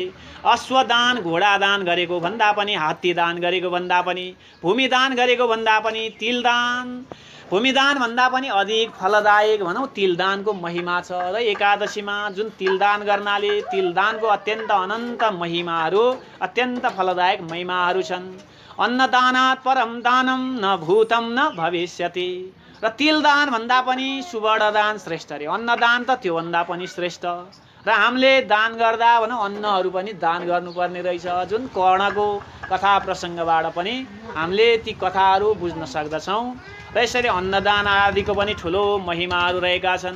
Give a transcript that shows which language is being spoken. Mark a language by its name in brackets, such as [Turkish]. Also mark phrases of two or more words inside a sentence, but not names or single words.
[Nepali] अश्वदान घोडादान गरेको भन्दा पनि, हात्ती दान गरेको भन्दा पनि, भूमिदान गरेको भन्दा पनि, तिलदान भूमिदान भन्दा पनि अधिक फलदायक भनौँ तिलदानको महिमा छ। र एकादशीमा जुन तिलदान गर्नाले तिलदानको अत्यन्त अनन्त महिमाहरू, अत्यन्त फलदायक महिमाहरू छन्। [Sanskrit] अन्नदानात् परम दानम न भूतम न भविष्यति। [Nepali] र तिलदान भन्दा पनि सुवर्णदान श्रेष्ठ रे। अन्नदान त त्योभन्दा पनि श्रेष्ठ। र हामीले दान गर्दा भनौँ अन्नहरू पनि दान गर्नुपर्ने रहेछ। जुन कर्णको कथा प्रसङ्गबाट पनि हामीले ती कथाहरू बुझ्न सक्दछौँ। र यसरी अन्नदान आदिको पनि ठुलो महिमाहरू रहेका छन्।